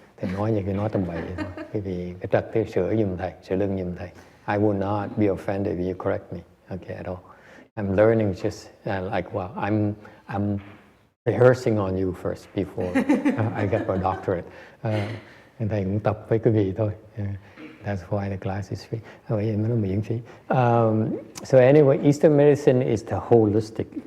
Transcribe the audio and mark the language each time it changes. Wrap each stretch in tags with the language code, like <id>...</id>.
<vi>Thầy nói như cái nói tầm bậy thôi. Cái vì cái trật cái sửa giùm thầy, sửa lưng giùm thầy.</vi> <en>I will not be offended if you correct me, okay, at all. I'm learning just like, well, I'm rehearsing on you first before I get my doctorate.</en> <vi>Thầy cũng tập với quý vị thôi.</vi> <en>That's why the class is free. Oh, yeah,</en> <vi>nó miễn phí.</vi> <en>So anyway, Eastern medicine is the holistic.</en>